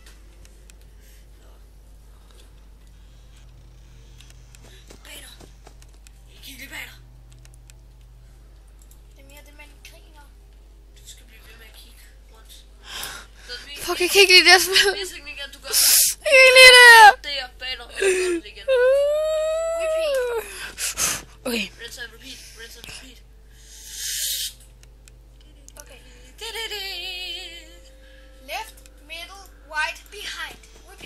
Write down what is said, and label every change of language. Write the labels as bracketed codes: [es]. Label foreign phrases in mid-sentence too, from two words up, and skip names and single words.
[da] Bag dig. Kig lige bag dig. Det er mere det, man griner. Du skal blive ved med at kigge rundt. Fuck, jeg kan ikke lide det her spil. Min teknik er, at du gør Jeg kan ikke lide det her. det er bag dig, og du gør det igen. Okay. [en] Rinse and repeat. Okay. Left, middle, right, behind.